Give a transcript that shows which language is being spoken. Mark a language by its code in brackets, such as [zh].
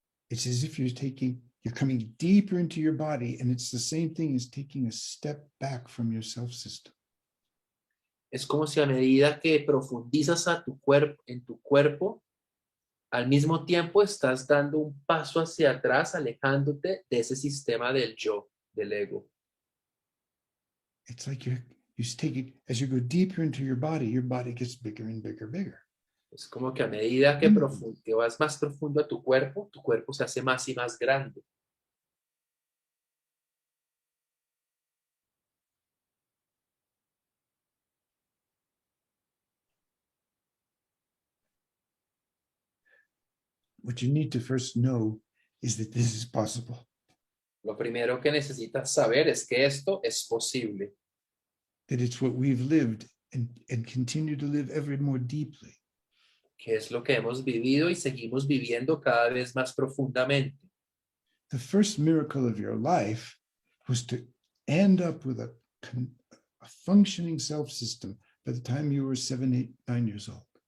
[en] It's as if you're coming deeper into your body, and it's the same thing as taking a step back from your self-system. [es] Es como si a medida que profundizas en tu cuerpo, al mismo tiempo estás dando un paso hacia atrás, alejándote de ese sistema del yo, del ego. [en] It's like you take it, as you go deeper into your body gets bigger and bigger, bigger. [es] Es como que a medida que vas más profundo a tu cuerpo se hace más y más grande. [en] What you need to first know is that this is possible. [es] Lo primero que necesitas saber es que esto es posible, [en] That it's what we've lived and continue to live ever more deeply. [es] que es lo que hemos vivido y seguimos viviendo cada vez más profundamente. [en] The first miracle of your life was to end up with a functioning self-system by the time you were 7, 8, 9 years old.